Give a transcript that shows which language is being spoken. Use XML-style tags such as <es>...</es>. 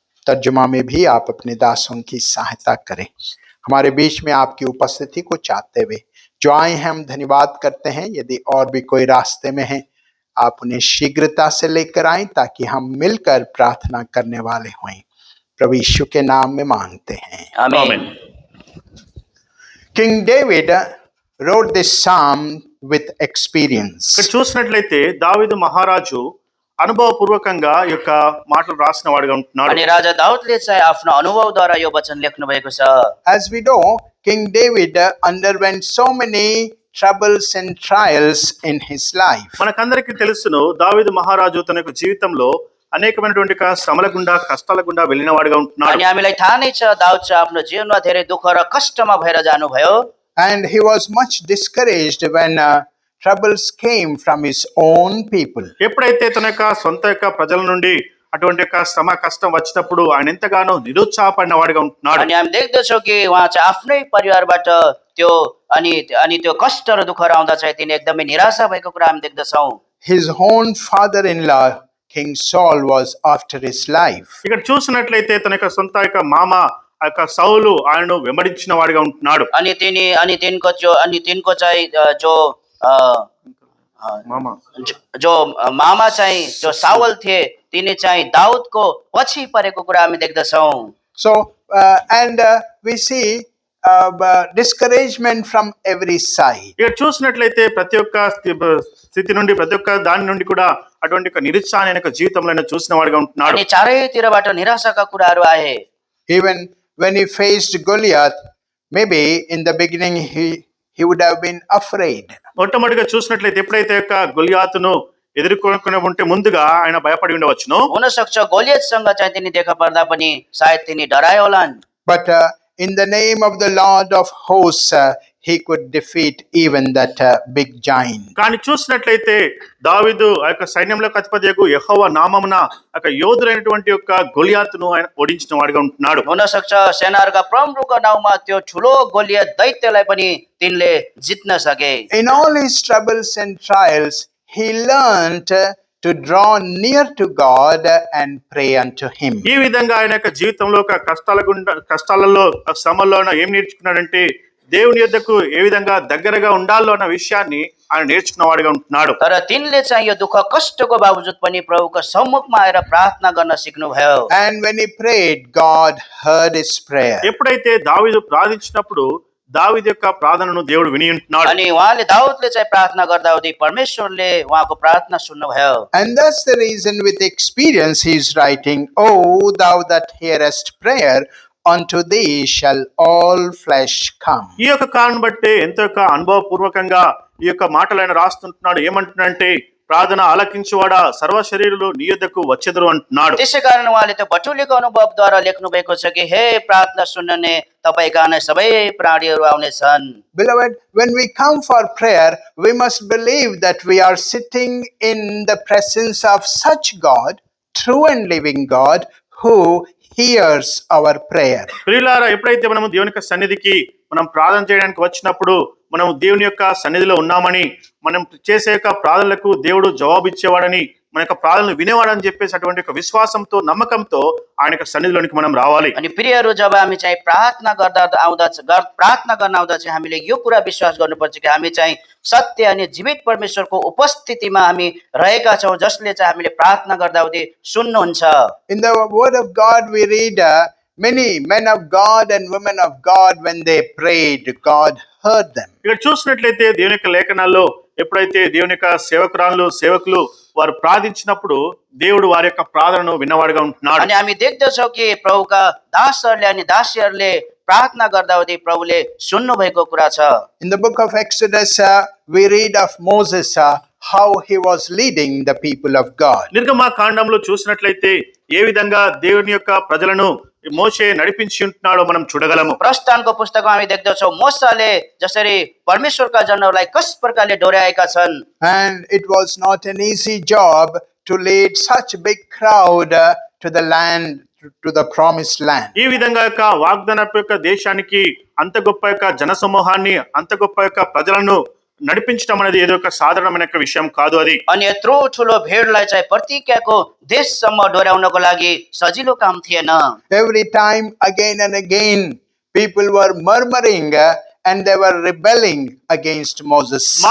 <hi>तर्जुमा में भी आप अपने दासों की सहायता करें. हमारे बीच में आपकी उपस्थिति को चाहते हुए जो आए हैं, हम धन्यवाद करते हैं. यदि और भी कोई रास्ते में है, आप उन्हें शीघ्रता से लेकर आएं, ताकि हम मिलकर प्रार्थना करने वाले हों. प्रभु यीशु के नाम में मांगते हैं, आमेन.</hi> <en>King David wrote this psalm with experience.</en> <te>ఇక్కడ చూసినట్లయితే దావీదు మహారాజు అనుభవపూర్వకంగా ఈ యొక్క మాటలు రాసిన వాడిగా ఉంటున్నాడు.</te> <ne>अनि राजा दाउदले चाहिँ आफ्नो अनुभवद्वारा यो वचन लेख्नु भएको छ.</ne> <en>As we know, King David underwent so many troubles and trials in his life.</en> <te>మనకందరికీ తెలుసును, దావీదు మహారాజు తన యొక్క జీవితంలో అనేకమైనటువంటి శ్రమల గుండా కష్టాల గుండా వెళ్ళిన వాడిగా ఉంటున్నాడు.</te> <ne>अनि हामीलाई थाहा नै छ दाउद चाहिँ आफ्नो जीवनमा धेरै दुःख र कष्टमा भएर जानुभयो.</ne> <en>And he was much discouraged when troubles came from his own people.</en> <te>ఎప్పుడైతే తన యొక్క సొంత యొక్క ప్రజల నుండి అటువంటి యొక్క శ్రమ కష్టం వచ్చినప్పుడు ఆయన ఎంతగానో నిరుత్సాహపడిన వాడిగా ఉంటున్నాడు.</te> <ne>अनि हामी देख्दछौँ कि उहाँ चाहिँ आफ्नै परिवारबाट त्यो अनि त्यो कष्ट र दुःखहरू आउँदा चाहिँ तिनी एकदमै निराशा भएको कुरा हामी देख्दछौँ.</ne> <en>His own father-in-law, King Saul, was after his life.</en> <te>ఇక్కడ చూసినట్లయితే తన యొక్క సొంత యొక్క మామ ఆ యొక్క సౌలు ఆయనను వెంబడించిన వాడిగా ఉంటున్నాడు.</te> <ne>अनि तिनको चाहिँ जो अ,</ne> <te>మామ</te> <ne>जो मामा चाहिँ जो सावल थिए तिनी चाहिँ दाउदको पछि परेको कुरा हामी देख्दछौँ।</ne> <en>So, and we see discouragement from every side.</en> <te>ఇక చూసినట్లయితే ప్రతి ఒక్క స్థితి నుండి ప్రతి ఒక్క దాని నుండి కూడా అటువంటి ఒక నిరుత్సాహమైన యొక్క జీవితంలో ఆయన చూసిన వాడిగా ఉంటున్నాడు.</te> <ne>अनि चारैतिरबाट निराशाका कुराहरू आए।</ne> <en>Even when he faced Goliath, maybe in the beginning he would have been afraid.</en> <te>మొట్టమొదటిగా చూసినట్లయితే ఎప్పుడైతే యొక్క గొలియాతును ఎదుర్కొనే ఉంటే ముందుగా ఆయన భయపడి ఉండవచ్చును.</te> <ne>हुनसक्छ गोलियतसँग चाहिँ तिनी देखा पर्दा पनि सायद तिनी डराए होलान्।</ne> <en>But in the name of the Lord of hosts, he could defeat even that big giant.</en> <te>కానీ చూసినట్లయితే దావీదు ఆ యొక్క సైన్యంలోకి అధిపతియగు యెహోవా నామమున ఆ యొక్క యోధులైనటువంటి యొక్క గొలియాతును ఆయన ఓడించిన వాడిగా ఉంటున్నాడు.</te> <ne>हुनसक्छ सेनाहरूका प्रमुखको नाउँमा त्यो ठुलो गोलियत दैत्यलाई पनि तिनले जित्न सके।</ne> <en>In all his troubles and trials, he learned to draw near to God and pray unto him.</en> <te>ఈ విధంగా ఆయన యొక్క జీవితంలో ఒక కష్టాలలో శ్రమల్లో ఏం నేర్చుకున్నాడంటే దేవుని యొద్దకు ఏ విధంగా దగ్గరగా ఉండాలో అన్న విషయాన్ని ఆయన నేర్చుకున్న వాడిగా ఉంటున్నాడు.</te> <ne>तर तिनले चाहिँ यो दुःख कष्टको बावजुद पनि प्रभुको सम्मुखमा आएर प्रार्थना गर्न सिक्नुभयो।</ne> <en>And when he prayed, God heard his prayer.</en> <te>ఎప్పుడైతే దావీదు ప్రార్థించినప్పుడు దావీదు యొక్క ప్రార్థనను దేవుడు విని ఉంటున్నాడు.</te> <ne>अनि उहाँले दाउदले चाहिँ प्रार्थना गर्दाहुँदी परमेश्वरले उहाँको प्रार्थना सुन्नुभयो।</ne> <en>And that's the reason with experience he is writing, "O thou that hearest prayer, unto thee shall all flesh come."</en> <te>ఈ యొక్క కారణం బట్టి ఎంతో యొక్క అనుభవపూర్వకంగా ఈ యొక్క మాటలు ఆయన రాస్తుంటున్నాడు. ఏమంటున్నాడంటే ప్రార్థన ఆలకించువాడా సర్వ శరీరులు నీ యొద్దకు వచ్చెదరు అంటున్నాడు.</te> <ne>त्यसै कारण उहाँले त्यो बटुलेको अनुभवद्वारा लेख्नु भएको छ कि हे प्रार्थना सुन्ने तपाईका नै सबै प्राणीहरू आउनेछन्।</ne> <en>Beloved, when we come for prayer, we must believe that we are sitting in the presence of such God, true and living God, who hears our prayer.</en> <te>ప్రియులారా, ఎప్పుడైతే మనము దేవుని యొక్క సన్నిధికి మనం ప్రార్థన చేయడానికి వచ్చినప్పుడు మనం దేవుని యొక్క సన్నిధిలో ఉన్నామని, మనం చేసే యొక్క ప్రార్థనలకు దేవుడు జవాబు ఇచ్చేవాడని, మన యొక్క ప్రార్థనలు వినేవాడని చెప్పేసి అటువంటి ఒక విశ్వాసంతో నమ్మకంతో ఆయన యొక్క సన్నిధిలోనికి మనం రావాలి.</te> <ne>अनि प्रियहरू, जब हामी चाहिँ प्रार्थना गर्न आउँदा चाहिँ हामीले यो कुरा विश्वास गर्नुपर्छ कि हामी चाहिँ सत्य अनि जीवित परमेश्वरको उपस्थितिमा हामी रहेका छौँ, जसले चाहिँ हामीले प्रार्थना गर्दाहुँदी सुन्नुहुन्छ।</ne> <en>In the word of God we read many men of God and women of God, when they prayed, God heard them.</en> <te>ఇక్కడ చూసినట్లయితే దేవుని యొక్క లేఖనాల్లో ఎప్పుడైతే దేవుని యొక్క సేవకులు వారు ప్రార్థించినప్పుడు దేవుడు వారి యొక్క ప్రార్థనను విన్నవాడుగా ఉంటున్నాడు.</te> <ne>अनि हामी देख्दछौँ कि प्रभुका दासहरूले अनि दासीहरूले प्रार्थना गर्दाहुँदी प्रभुले सुन्नु भएको कुरा छ।</ne> <en>In the book of Exodus, we read of Moses, how he was leading the people of God.</en> <te>నిర్గమకాండంలో చూసినట్లయితే ఏ విధంగా దేవుని యొక్క ప్రజలను మోషే నడిపించి ఉంటున్నాడో మనం చూడగలము.</te> <ne>प्रस्थानको पुस्तकमा हामी देख्दछौँ मोसाले जसरी परमेश्वरका जनहरूलाई कस प्रकारले डोर्याएका छन्।</ne> <en>And it was not an easy job to lead such big crowd to the land, to the promised land.</en> <te>ఈ విధంగా యొక్క వాగ్దానపు యొక్క దేశానికి అంత గొప్ప యొక్క జనసమూహాన్ని, అంత గొప్ప యొక్క ప్రజలను నడిపించడం అనేది ఏదో ఒక సాధారణమైన విషయం కాదు. అది</te> <ne>अनि यत्रो ठुलो भिडलाई चाहिँ प्रतिज्ञाको देशसम्म डोर्याउनको लागि सजिलो काम थिएन।</ne> <en>Every time, again and again, people were murmuring and they were rebelling against Moses.</en>